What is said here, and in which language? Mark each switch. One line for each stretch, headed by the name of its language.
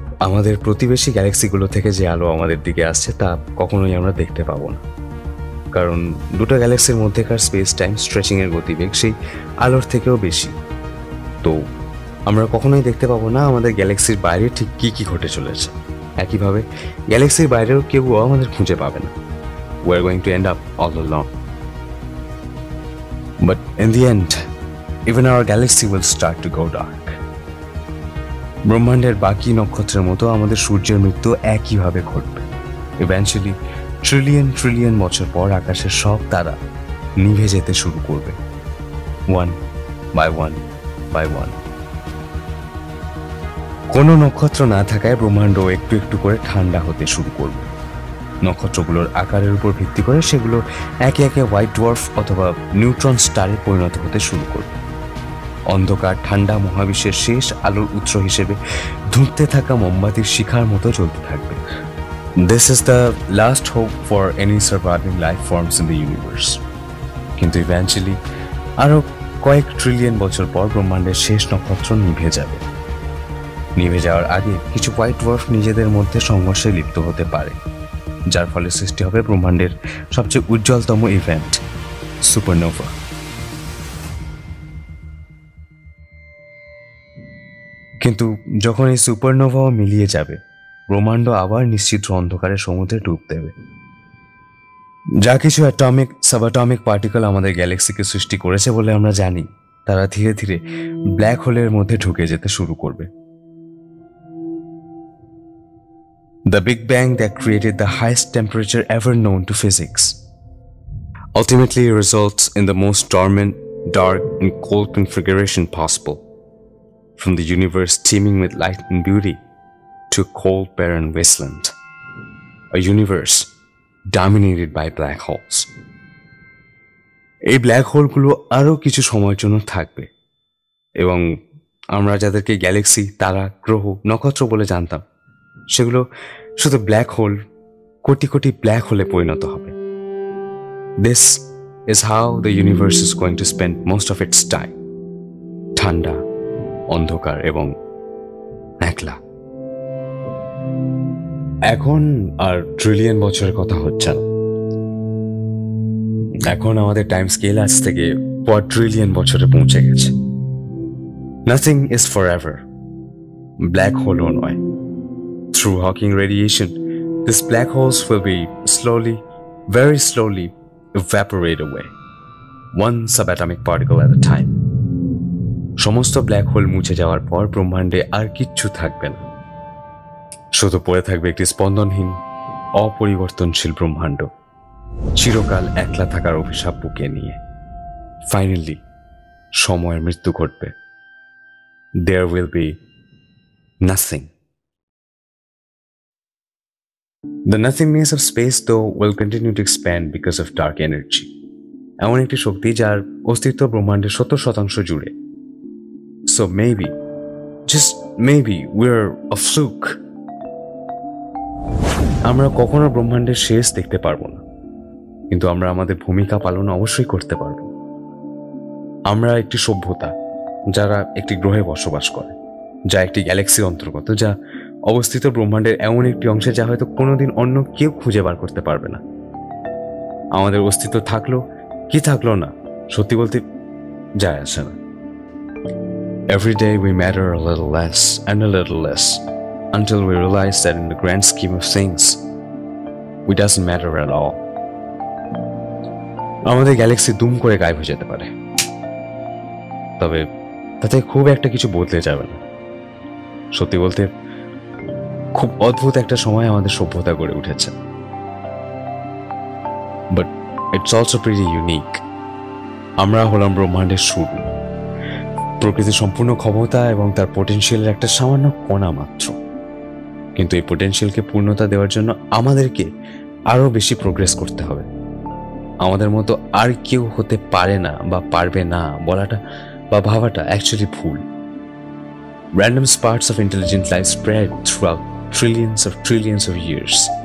Bangla: আমাদের প্রতিবেশী গ্যালাক্সিগুলো থেকে যে আলো আমাদের দিকে আসছে তা কখনোই আমরা দেখতে পাবো না, কারণ দুটো গ্যালাক্সির মধ্যেকার স্পেস টাইম স্ট্রেচিংয়ের গতিবেগ সেই আলোর থেকেও বেশি। তো আমরা কখনোই দেখতে পাবো না আমাদের গ্যালাক্সির বাইরে ঠিক কি কি ঘটে চলেছে। একইভাবে গ্যালাক্সির বাইরেও কেউ আমাদের খুঁজে পাবে না।
English: We are going to end up all alone. But in the end, even our galaxy will start to go dark.
Bangla: ব্রহ্মাণ্ডের বাকি নক্ষত্রের মতো আমাদের সূর্যের মৃত্যু একইভাবে ঘটবে। ইভেন্চুয়ালি ট্রিলিয়ন ট্রিলিয়ন বছর পর আকাশের সব তারা নিভে যেতে শুরু করবে,
English: One by one by one.
Bangla: কোনো নক্ষত্র না থাকায় ব্রহ্মাণ্ড একটু একটু করে ঠান্ডা হতে শুরু করবে। নক্ষত্রগুলোর আকারের উপর ভিত্তি করে সেগুলো একে একে হোয়াইট ডোয়ার্ফ অথবা নিউট্রন স্টারে পরিণত হতে শুরু করবে। অন্ধকার ঠান্ডা মহাবিশ্বের শেষ আলোর উৎস হিসেবে ধুঁকতে থাকা মোমবাতির শিখার মতো চলতে থাকবে।
English: This is the last hope for any surviving life forms in the universe.
Bangla: কিন্তু ইভেন্চুয়ালি আরো কয়েক ট্রিলিয়ন বছর পর ব্রহ্মাণ্ডের শেষ নক্ষত্র নিভে যাবে। নিভে যাওয়ার আগে কিছু হোয়াইট ডোয়ার্ফ নিজেদের মধ্যে সংঘর্ষে লিপ্ত হতে পারে, যার ফলে সৃষ্টি হবে ব্রহ্মাণ্ডের সবচেয়ে উজ্জ্বলতম ইভেন্ট, সুপারনোভা। কিন্তু যখন এই সুপারনোভাও মিলিয়ে যাবে, ব্রহ্মাণ্ড আবার নিশ্চিত অন্ধকারের সমুদ্রে ডুব দেবে। যা কিছু অ্যাটমিক সাবঅ্যাটমিক পার্টিকেল আমাদের গ্যালাক্সিকে সৃষ্টি করেছে বলে আমরা জানি, তারা ধীরে ধীরে ব্ল্যাক হোলের মধ্যে ঢুকে যেতে শুরু করবে।
English: The Big Bang that created the highest temperature ever known to physics ultimately results in the most dormant, dark, and cold configuration possible, from the universe teeming with light and beauty to a cold, barren wasteland, a universe dominated by black holes.
Bangla: এই black হোলগুলো আরও কিছু সময়ের জন্য থাকবে, এবং আমরা যাদেরকে Galaxy, তারা, গ্রহ, নক্ষত্র বলে জানতাম, সেগুলো শুধু black hole, crore crore black হোলে পরিণত হবে।
English: This is how the universe is going to spend most of its time.
Bangla: ঠান্ডা, অন্ধকার এবং একলা। এখন আর ট্রিলিয়ন বছরের কথা হচ্ছে না। এখন আমাদের টাইম স্কেল আজ থেকে কোয়াড্রিলিয়ন বছরে পৌঁছে গেছে।
English: Nothing is forever.
Bangla: ব্ল্যাক হোলও নয়।
English: Through Hawking radiation, these black holes will be slowly, very slowly evaporate away, one subatomic particle at a time.
Bangla: সমস্ত ব্ল্যাক হোল মুছে যাওয়ার পর ব্রহ্মাণ্ডে আর কিচ্ছু থাকবে না। শুধু পড়ে থাকবে একটি স্পন্দনহীন অপরিবর্তনশীল ব্রহ্মাণ্ড, চিরকাল একলা থাকার অভিশাপ বুকে নিয়ে। ফাইনালি সময়ের মৃত্যু ঘটবে।
English: There will be nothing. The nothingness of space, though, will continue to expand because of dark energy.
Bangla: এমন একটি শক্তি যার অস্তিত্ব ব্রহ্মাণ্ডের 70% জুড়ে।
English: So maybe, just maybe, we're a fluke.
Bangla: আমরা কখনো ব্রহ্মাণ্ডের শেষ দেখতে পারবো না, কিন্তু আমরা আমাদের ভূমিকা পালন অবশ্যই করতে পারবো। আমরা একটি সভ্যতা যারা একটি গ্রহে বসবাস করে, যা একটি গ্যালাক্সির অন্তর্গত, যা অবস্থিত ব্রহ্মাণ্ডের এমন একটি অংশে যা হয়তো কোনোদিন অন্য কেউ খুঁজে বার করতে পারবে না। আমাদের অস্তিত্ব থাকলো কি থাকলো না, সত্যি বলতে যায় আসে না।
English: Every day we matter a little less and a little less until we realize that in the grand scheme of things we doesn't matter at all.
Bangla: আমাদের গ্যালাক্সি দুম করে গায়েব হয়ে যেতে পারে, তবে তাতে খুব একটা কিছু বদলে যাবে না। সত্যি বলতে খুব অদ্ভুত একটা সময় আমাদের সভ্যতা গড়ে উঠেছে,
English: But it's also pretty unique.
Bangla: আমরা হলাম ব্রহ্মাণ্ডের শুরু, প্রকৃতির সম্পূর্ণ ক্ষমতা এবং তার পোটেনশিয়ালের একটা সামান্য কণা মাত্র। কিন্তু এই পোটেনশিয়ালকে পূর্ণতা দেওয়ার জন্য আমাদেরকে আরো বেশি প্রোগ্রেস করতে হবে। আমাদের মতো আর কেউ হতে পারে না বা পারবে না বলাটা বা ভাবাটা অ্যাকচুয়ালি ভুল।
English: Random sparks of intelligent life spread throughout trillions of years.